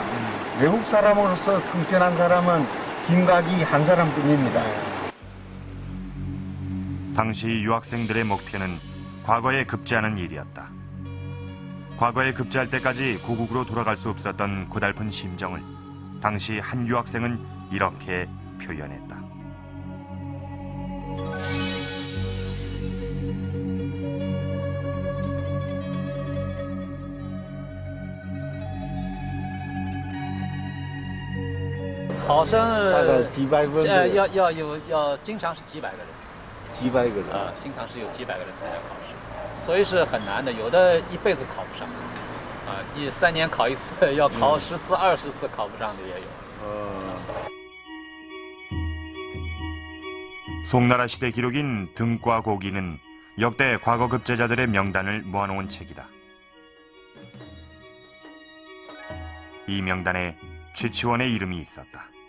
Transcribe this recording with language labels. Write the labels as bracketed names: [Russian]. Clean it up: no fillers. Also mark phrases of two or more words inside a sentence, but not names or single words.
[Korean] 외국 사람으로서 승천한 사람은 김가기 한 사람뿐입니다. 당시 유학생들의 목표는 과거에 급제하는 일이었다. 과거에 급제할 때까지 고국으로 돌아갈 수 없었던 고달픈 심정을 당시 한 유학생은 이렇게 표현했다. [Chinese] 考生大概几百分左右要经常是几百个人，几百个人。经常是有几百个人参加考试，所以是很难的，有的一辈子考不上，3年考一次，要考10次、20次考不上的也有。 [Korean] 송나라 시대 기록인 등과고기는 역대 과거 급제자들의 명단을 모아놓은 책이다. 이 명단에 최치원의 이름이 있었다.